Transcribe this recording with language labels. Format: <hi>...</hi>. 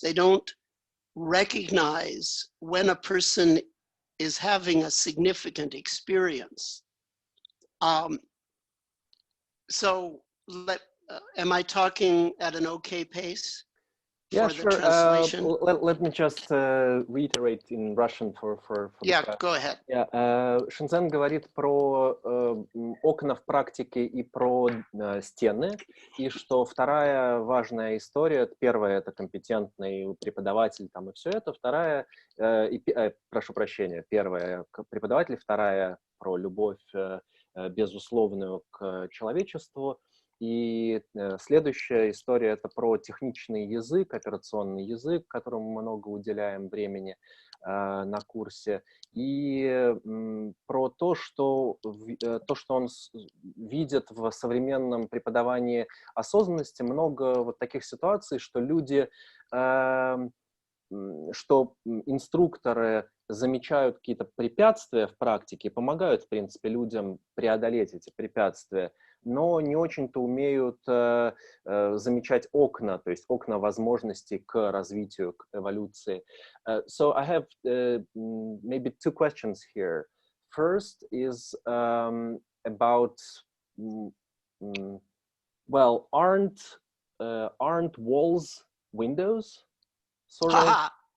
<en>They don't recognize when a person is having a significant experience. So am I talking at an okay pace? Yeah, for sure. the translation? Let me just reiterate in Russian for Yeah, go ahead.</en> <ru>Yeah, Шинзен говорит про окна в практике и про стены, и что вторая важная история, первая — это компетентный преподаватель там и все это, вторая, прошу прощения, первая — преподаватель, вторая — про любовь безусловную к человечеству. И следующая история — это про техничный язык, операционный язык, которому мы много уделяем времени на курсе, и про то, что он видит в современном преподавании осознанности, много вот таких ситуаций, что люди, что инструкторы замечают какие-то препятствия в практике, помогают, в принципе, людям преодолеть эти препятствия, но не очень-то умеют замечать окна, то есть окна возможностей к развитию, к эволюции.</ru> <en>So I have maybe two questions here. First is about, well, aren't walls windows? Sort of?</en>